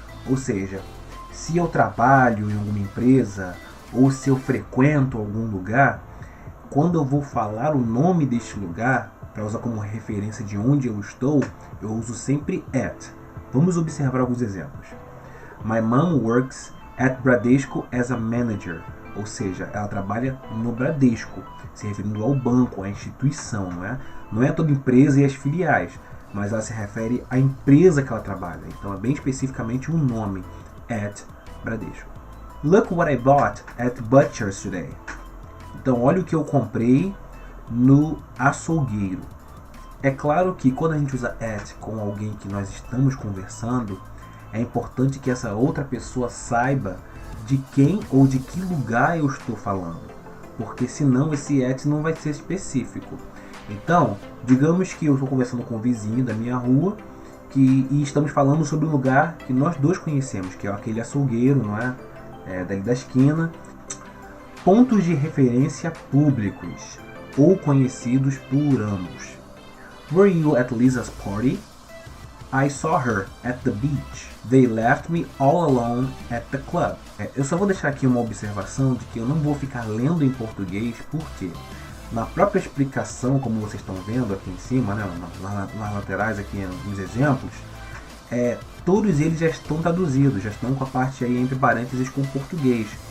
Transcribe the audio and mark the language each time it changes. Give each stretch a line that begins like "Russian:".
Portuguese: Ou seja, se eu trabalho em alguma empresa ou se eu frequento algum lugar, quando eu vou falar o nome deste lugar, para usar como referência de onde eu estou, eu uso sempre at. Vamos observar alguns exemplos.
English: My mom works at Bradesco as a manager.
Portuguese: Ou seja, ela trabalha no Bradesco, se referindo ao banco, à instituição, não é? Não é toda empresa e as filiais, mas ela se refere à empresa que ela trabalha. Então é bem especificamente um nome, at Bradesco.
English: Look what I bought at Butcher's today.
Portuguese: Então olha o que eu comprei no açougueiro. É claro que quando a gente usa at com alguém que nós estamos conversando, é importante que essa outra pessoa saiba de quem ou de que lugar eu estou falando, porque senão esse at não vai ser específico. Então, digamos que eu estou conversando com um vizinho da minha rua e estamos falando sobre um lugar que nós dois conhecemos, que é aquele açougueiro, não é? Dali da esquina. Pontos de referência públicos ou conhecidos por ambos.
English: Were you at Lisa's party? I saw her at the beach. They left me all alone at the club.
Portuguese: Eu só vou deixar aqui uma observação de que eu não vou ficar lendo em português, porque na própria explicação, como vocês estão vendo aqui em cima, né, nas laterais aqui nos exemplos, todos eles já estão traduzidos, já estão com a parte aí entre parênteses com português.